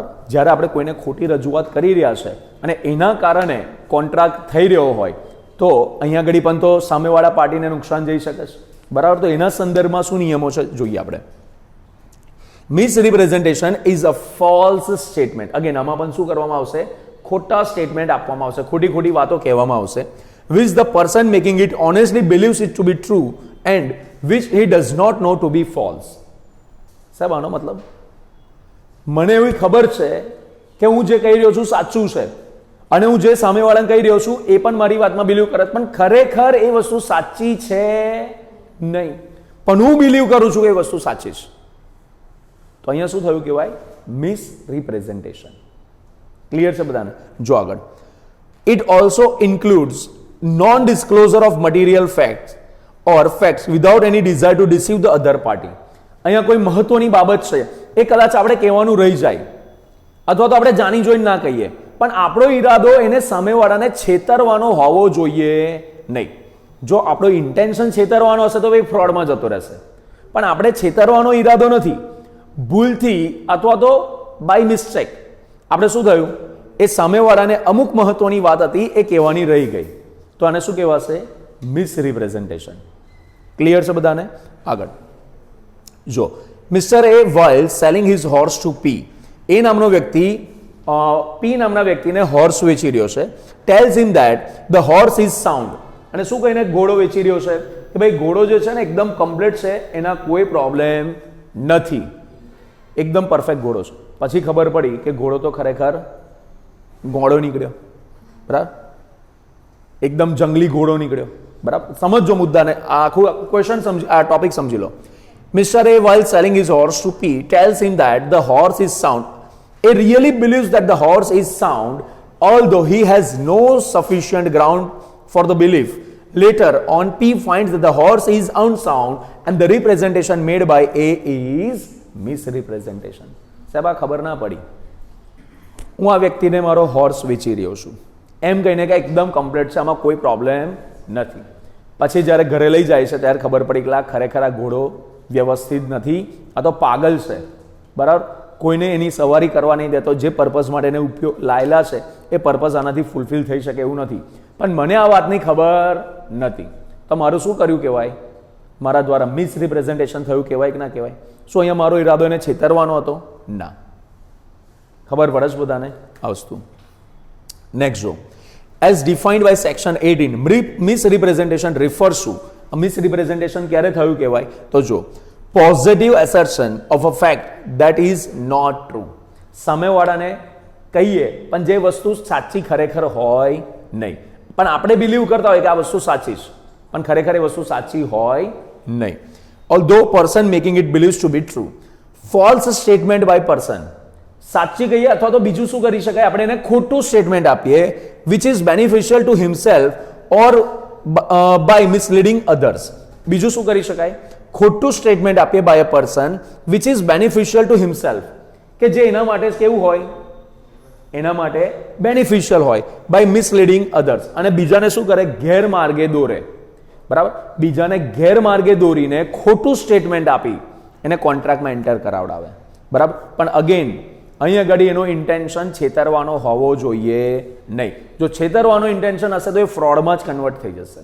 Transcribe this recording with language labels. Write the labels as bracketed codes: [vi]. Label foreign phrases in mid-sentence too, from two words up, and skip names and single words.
[gu] જ્યારે આપણે કોઈને ખોટી રજૂઆત કરી રહ્યા છે અને એના કારણે કોન્ટ્રાક્ટ થઈ રહ્યો હોય તો અહીંયા આગળ પણ તો સામેવાળા પાર્ટીને નુકસાન જઈ શકે છે, બરાબર. તો એના સંદર્ભમાં શું નિયમો છે જોઈએ આપણે. [en] misrepresentation is a false statement. [gu] અગેન આમાં પણ શું કરવામાં આવશે? ખોટા સ્ટેટમેન્ટ આપવામાં આવશે, ખોટી ખોટી વાતો કહેવામાં આવશે. [en] which the person making it honestly believes it to be true and which he does not know to be false. [gu] સાહેબ, આનો મતલબ, મને એવી ખબર છે કે હું જે કહી રહ્યો છું સાચું છે અને હું જે સામેવાળાને કહી રહ્યો છું એ પણ મારી વાતમાં બિલીવ કરે, પણ ખરેખર એ વસ્તુ સાચી છે નહીં, પણ હું બિલીવ કરું છું કે એ વસ્તુ સાચી છે. તો અહીંયા શું થયું કહેવાય? મિસરિપ્રેઝન્ટેશન. ક્લિયર છે બધાને? જો આગળ, [en] it also includes non-disclosure of material facts or facts without any desire to deceive the other party. [gu] અહીંયા કોઈ મહત્વની બાબત છે એ કદાચ આપણે કહેવાનું રહી જાય અથવા તો આપણે જાણી જોઈને ના કહીએ, પણ આપણો ઈરાદો એને સામેવાળાને છેતરવાનો હોવો જોઈએ નહીં. જો આપણો ઇન્ટેન્શન છેતરવાનો હશે તો એ ફ્રોડમાં જતો રહેશે, પણ આપણે છેતરવાનો ઈરાદો નથી, ભૂલથી અથવા તો [en] by mistake [gu] આપણે શું થયું? એ સામેવાળાને અમુક મહત્વની વાત હતી એ કહેવાની રહી ગઈ, તો આને શું કહેવાશે? મિસરિપ્રેઝન્ટેશન. ક્લિયર છે બધાને? આગળ જો, મિસ્ટર એ [en] while selling his horse to P, [gu] એ નામનો વ્યક્તિ P નામના વ્યક્તિને હોર્સ વેચી રહ્યો છે. [en] tells him that the horse is sound, [gu] અને શું કહીને ઘોડો વેચી રહ્યો છે કે ભાઈ ઘોડો જે છે ને એકદમ કમ્પ્લીટ છે, એના કોઈ પ્રોબ્લેમ નથી, એકદમ પરફેક્ટ ઘોડો છે. પછી ખબર પડી કે ઘોડો તો ખરેખર ગોળો નીકળ્યો, બરાબર, એકદમ જંગલી ઘોડો નીકળ્યો, બરાબર. સમજો મુદ્દાને, આખું ક્વેશ્ચન સમજી, આ ટોપિક સમજી લો. [en] Mr. A, while selling his horse to P, tells him that the horse is sound. A really believes that the horse is sound, although he has no sufficient ground for the belief. Later on, P finds that the horse is unsound and the representation made by A is misrepresentation. [gu] સાહેબ, આ ખબર ના પડી. હું આ વ્યક્તિને મારો હોર્સ વેચી રહ્યો છું એમ કહીને કે એકદમ કમ્પ્લીટ છે, આમાં કોઈ પ્રોબ્લેમ નથી. પછી જ્યારે ઘરે લઈ જાય છે ત્યારે ખબર પડી કે ખરેખર આ ઘોડો વ્યવસ્થિત નથી, આ તો પાગલ છે, બરાબર, કોઈને એની સવારી કરવા નહીં દેતો, જે પર્પઝ માટે એને ઉપયોગ લાયેલા છે એ પર્પઝ આનાથી ફૂલફિલ થઈ શકે એવું નથી. પણ મને આ વાતની ખબર નથી, તો મારું શું કર્યું કહેવાય? મારા દ્વારા મિસરિપ્રેઝન્ટેશન થયું કહેવાય કે ના કહેવાય? શું અહીંયા મારો ઈરાદો એને છેતરવાનો હતો? ના. ખબર પડે છે બધાને આ વસ્તુ? નેક્સ્ટ જો, [en] as defined by section 18, misrepresentation refers to, [gu] મિસરિપ્રેઝન્ટેશન ક્યારે થયું કહેવાય? તો જો, [en] positive assertion of a fact that is not true. [gu] સામેવાળાને કહીએ પણ જે વસ્તુ સાચી ખરેખર હોય નહીં, પણ આપણે બિલીવ કરતા હોય કે આ વસ્તુ સાચી છે, પણ ખરેખર એ વસ્તુ સાચી હોય નહીં. [en] although person making it believes to be true. false statement by person, [gu] સાચી કહીએ અથવા તો બીજું શું કરી શકાય, આપણે એને ખોટું સ્ટેટમેન્ટ આપીએ [en] which is beneficial to himself or by misleading others. [gu] બીજું શું કરી શકાય? ખોટું સ્ટેટમેન્ટ આપીએ [en] by a person which is beneficial to himself, [gu] કે જે એના માટે કેવું હોય, એના માટે બેનિફિશિયલ હોય, [en] by misleading others, [gu] અને બીજાને શું કરે? ગેરમાર્ગે દોરે, બરાબર. બીજાને ગેરમાર્ગે દોરીને ખોટું સ્ટેટમેન્ટ આપી એને કોન્ટ્રાક્ટમાં એન્ટર કરાવડાવે, બરાબર. પણ અગેન અહીં આગળ એનો ઇન્ટેન્શન છેતરવાનો હોવો જોઈએ નહીં. જો છેતરવાનો ઇન્ટેન્શન હશે તો એ ફ્રોડમાં જ કન્વર્ટ થઈ જશે.